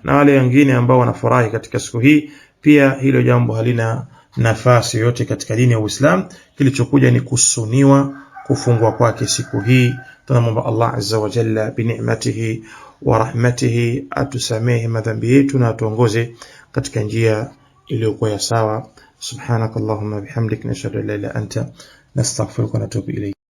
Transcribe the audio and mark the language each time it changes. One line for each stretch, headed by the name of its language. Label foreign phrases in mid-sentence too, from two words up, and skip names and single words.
Swahili: Na wale wengine ambao wanafurahi katika siku hii pia hilo jambo halina nafasi yote katika dini ya Uislamu. Kilichokuja ni kusuniwa kufungwa kwake siku hii. Tunamwomba Allah
Arabic: عز وجل بنعمته ورحمته
Swahili: atusamehe madhambi yetu na atuongoze katika njia iliyokuwa sawa.
Arabic: سبحانك اللهم بحمدك نشهد أن لا إله إلا أنت نستغفرك ونتوب إليك.